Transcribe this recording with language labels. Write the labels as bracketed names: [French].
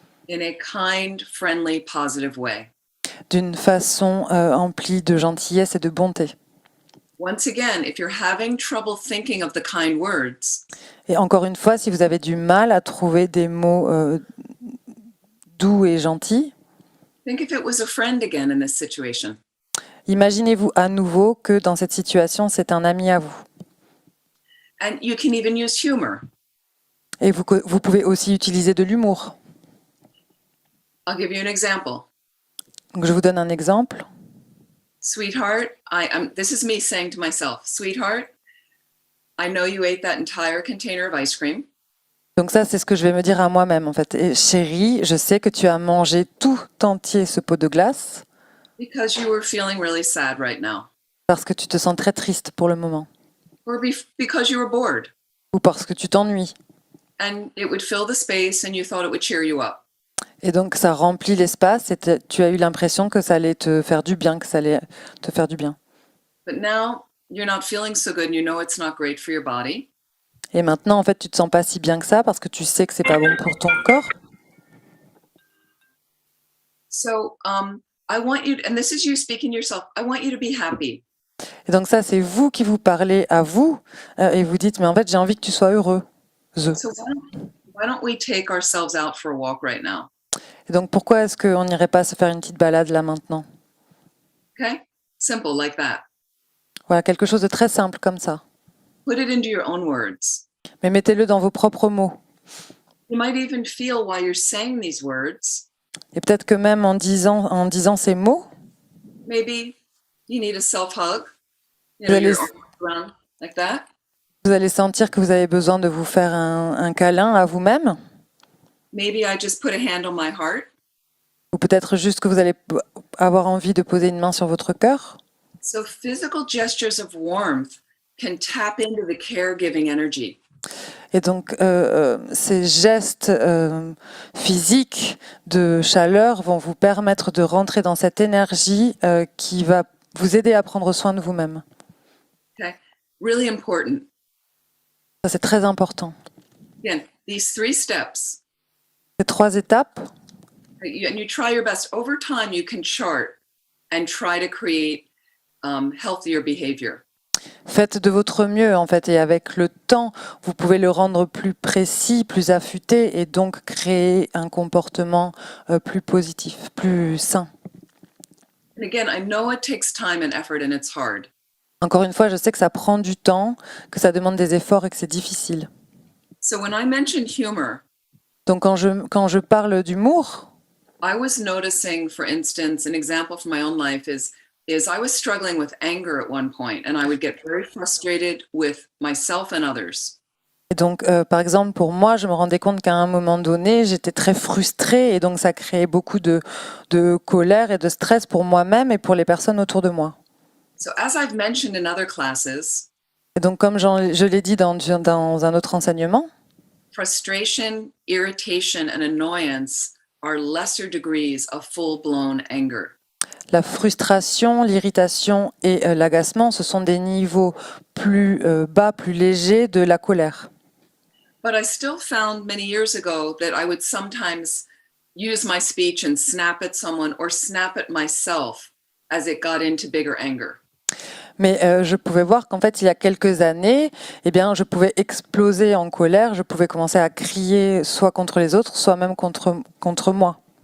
[English] in a kind, friendly, positive way. [French] d'une façon emplie de gentillesse et de bonté. [English] Once again, if you're having trouble thinking of the kind words, [French] Et encore une fois, si vous avez du mal à trouver des mots doux et gentils, [English] think if it was a friend again in this situation. [French] imaginez-vous à nouveau que dans cette situation, c'est un ami à vous. [English] And you can even use humor. [French] Et vous pouvez aussi utiliser de l'humour. [English] I'll give you an example. [French] Donc, je vous donne un exemple. [English] Sweetheart, this is me saying to myself, sweetheart, I know you ate that entire container of ice cream. [French] Donc ça, c'est ce que je vais me dire à moi-même, en fait. Et chérie, je sais que tu as mangé tout entier ce pot de glace [English] Because you were feeling really sad right now. [French] parce que tu te sens très triste pour le moment [English] Or because you were bored [French] ou parce que tu t'ennuies. [English] and it would fill the space and you thought it would cheer you up. [French] Et donc, ça remplit l'espace et tu as eu l'impression que ça allait te faire du bien, que ça allait te faire du bien. [English] But now you're not feeling so good and you know it's not great for your body. [French] Et maintenant, en fait, tu te sens pas si bien que ça parce que tu sais que c'est pas bon pour ton corps. [English] So I want you, and this is you speaking to yourself, I want you to be happy. [French] Et donc ça, c'est vous qui vous parlez à vous et vous dites, mais en fait, j'ai envie que tu sois heureux. [English] So why don't we take ourselves out for a walk right now? [French] Et donc, pourquoi est-ce qu'on n'irait pas se faire une petite balade là maintenant? [English] Okay? Simple like that. [French] Voilà, quelque chose de très simple comme ça. [English] Put it into your own words. [French] Mais mettez-le dans vos propres mots. [English] You might even feel while you're saying these words, [French] Et peut-être que même en disant ces mots, [English] maybe you need a self-hug. You [French] Vous [English] know, [French] allez- [English] your arms around like that. [French] vous allez sentir que vous avez besoin de vous faire un câlin à vous-même. [English] Maybe I just put a hand on my heart. [French] Ou peut-être juste que vous allez avoir envie de poser une main sur votre cœur. [English] So physical gestures of warmth can tap into the caregiving energy. [French] Et donc, ces gestes physiques de chaleur vont vous permettre de rentrer dans cette énergie qui va vous aider à prendre soin de vous-même. [English] Really important. [French] Ça, c'est très important. [English] Again, these 3 steps, [French] Ces 3 étapes, [English] and you try your best. Over time, you can chart and try to create healthier behavior. [French] faites de votre mieux, en fait. Et avec le temps, vous pouvez le rendre plus précis, plus affûté, et donc créer un comportement plus positif, plus sain. [English] And again, I know it takes time and effort and it's hard. [French] Encore une fois, je sais que ça prend du temps, que ça demande des efforts et que c'est difficile. [English] So when I mentioned humor, [French] Donc quand je parle d'humour, [English] I was noticing, for instance, an example from my own life is I was struggling with anger at one point, and I would get very frustrated with myself and others. [French] et donc par exemple pour moi, je me rendais compte qu'à un moment donné, j'étais très frustrée et donc ça créait beaucoup de colère et de stress pour moi-même et pour les personnes autour de moi. [English] So as I've mentioned in other classes, [French] Et donc comme je l'ai dit dans un autre enseignement, [English] frustration, irritation, and annoyance are lesser degrees of full-blown anger. [French] la frustration, l'irritation et l'agacement, ce sont des niveaux plus bas, plus légers de la colère. [English] But I still found many years ago that I would sometimes use my speech and snap at someone or snap at myself as it got into bigger anger. [French] Mais je pouvais voir qu'en fait, il y a quelques années, eh bien, je pouvais exploser en colère, je pouvais commencer à crier soit contre les autres, soit même contre moi.